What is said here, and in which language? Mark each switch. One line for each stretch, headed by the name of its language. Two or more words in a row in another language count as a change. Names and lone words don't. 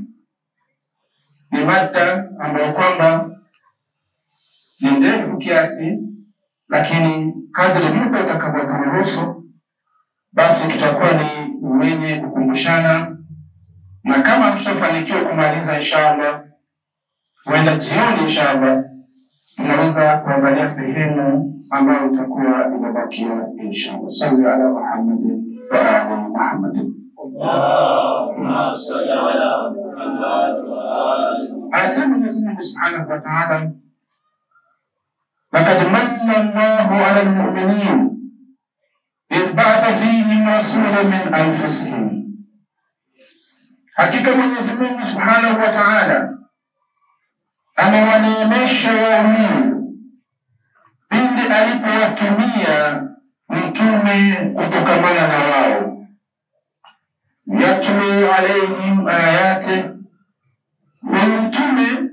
Swahili: Ni mada ambayo kwamba ni ndefu kiasi, lakini kadri muda utakavyoturuhusu basi tutakuwa ni wenye kukumbushana, na kama tutafanikiwa kumaliza inshallah, huenda jioni inshallah tunaweza kuangalia sehemu ambayo itakuwa imebakia inshallah.
Arabic: صل على محمد وعلى آل محمد. اللهم صل على محمد وعلى آل.
Swahili: Asema Mwenyezi Mungu
Arabic: سبحانه وتعالى, لقد من الله على المؤمنين إذ بعث فيهم رسولا من أنفسهم.
Swahili: Hakika Mwenyezi Mungu
Arabic: سبحانه وتعالى
Swahili: amewaneemesha waumini pindi alipowatumia mtume kutokamana na wao,
Arabic: يتلو عليهم آياته,
Swahili: mtume